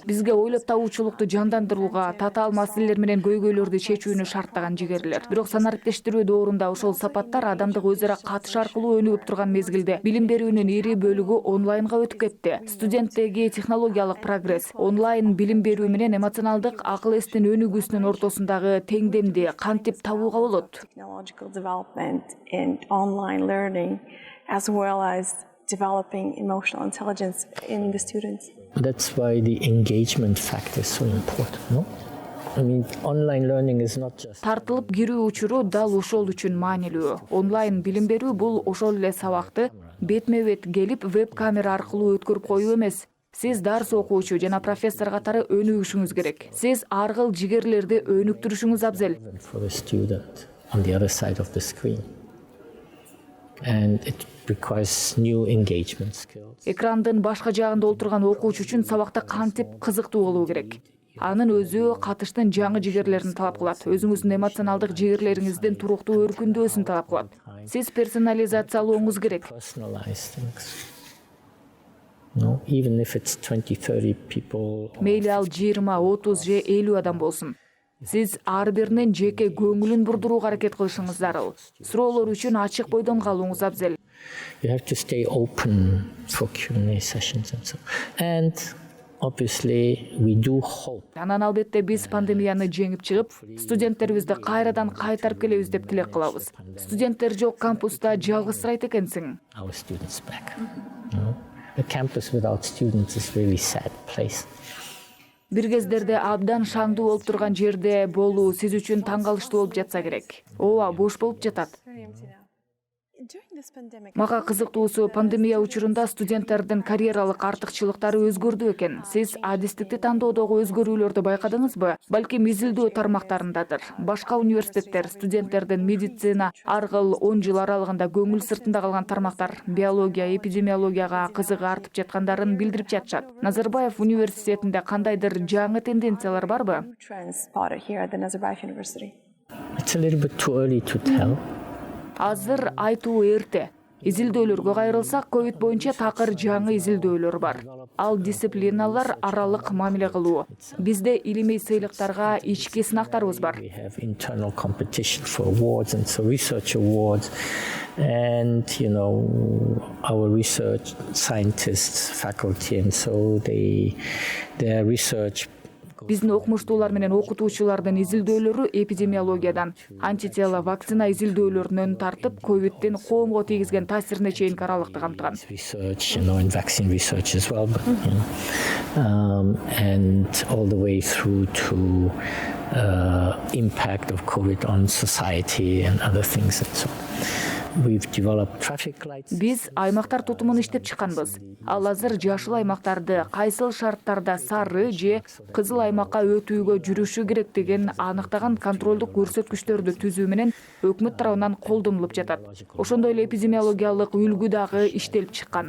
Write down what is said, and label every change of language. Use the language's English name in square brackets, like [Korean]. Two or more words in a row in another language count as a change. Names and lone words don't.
[Kyrgyz] Бизге ойлоп табуучулукту жандандырууга, татаал маселелер менен көйгөйлөрдү чечүүнү шарттаган жигерлер. Бирок санариптештирүү доорунда ошол сапаттар адамдык өз ара катыш аркылуу өнүгүп турган мезгилде билим берүүнүн ири бөлүгү онлайнга өтүп кетти. Студенттеги технологиялык прогресс, онлайн билим берүү менен эмоционалдык акыл-эстин өнүгүүсүнүн ортосундагы теңдемди кантип табууга болот? [English] Technological development and online learning, as well as developing emotional intelligence in the students. That's why the engagement factor is so important, no? I mean, online learning is not just... [Kyrgyz] Тартылып кирүү учуру дал ошол үчүн маанилүү. Онлайн билим берүү бул ошол эле сабакты бетме-бет келип веб-камера аркылуу өткөрүп коюу эмес. Сиз дарс окуучу жана профессор катары өнүгүшүңүз керек. Сиз ар кыл жигерлерди өнүктүрүшүңүз абзел. [English] For the student on the other side of the screen. And it requires new engagement skills. [Kyrgyz] Экрандын башка жагында олтурган окуучу үчүн сабакта кантип кызыктуу болуу керек. Анын өзү катыштын жаңы жигерлерин талап кылат. Өзүңүздүн эмоционалдык жигерлериңиздин туруктуу өркүндөөсүн талап кылат. Сиз персонализациялооңуз керек. [English] Personalize things. No, even if it's 20-30 people. [Kyrgyz] Мейли ал 20, 30 же 50 адам болсун. Сиз ар биринин жеке көңүлүн бурдурууга аракет кылышыңыз зарыл. Суроолор үчүн ачык бойдон калууңуз абзел. [English] You have to stay open for Q&A sessions and so. And obviously we do hope. [Kyrgyz] Анан албетте биз пандемияны жеңип чыгып, студенттерибизди кайрадан кайтарып келебиз деп тилек кылабыз. Студенттер жок кампуста жалгызсырайт экенсиң. [English] Our students back. No? A campus without students is really sad place. [Kyrgyz] Бир кездерде абдан шаңдуу болуп турган жерде болуу сиз үчүн таң калыштуу болуп жатса керек. Ооба, бош болуп жатат. Мага кызыктуусу пандемия учурунда студенттердин карьералык артыкчылыктары өзгөрдү экен. Сиз адистикти тандоодогу өзгөрүүлөрдү байкадыңызбы? Балким изилдөө тармактарындадыр. Башка университеттер студенттердин медицина, ар кыл 10 жыл аралыгында көңүл сыртында калган тармактар, биология, эпидемиологияга кызыгы артып жаткандарын билдирип жатышат. Назарбаев университетинде кандайдыр жаңы тенденциялар барбы? [English] It's a little bit too early to tell. [Kyrgyz] Азыр айтуу эрте. Изилдөөлөргө кайрылсак, ковид боюнча такыр жаңы изилдөөлөр бар. Ал дисциплиналар аралык мамиле кылуу. Бизде илимий сыйлыктарга ички сынактарыбыз бар. [English] We have internal competition for awards and so research awards. And, you know, our research scientists, faculty, and so their research [Kyrgyz] Биздин окумуштуулар менен окутуучулардын изилдөөлөрү эпидемиологиядан, антитела вакцина изилдөөлөрүнөн тартып, ковиддин коомго тийгизген таасирине чейинки аралыкты камтыган. [English] Research, in vaccine research as well, but, and all the way through to impact of COVID on society and other things. And so we've developed traffic lights. [Kyrgyz] Биз аймактар тутумун иштеп чыкканбыз. Ал азыр жашыл аймактарды кайсыл шарттарда сары же кызыл аймакка өтүүгө жүрүшү керек деген аныктаган контролдук көрсөткүчтөрдү түзүү менен өкмөт тарабынан колдонулуп жатат. Ошондой эле эпидемиологиялык үлгү дагы иштелип чыккан.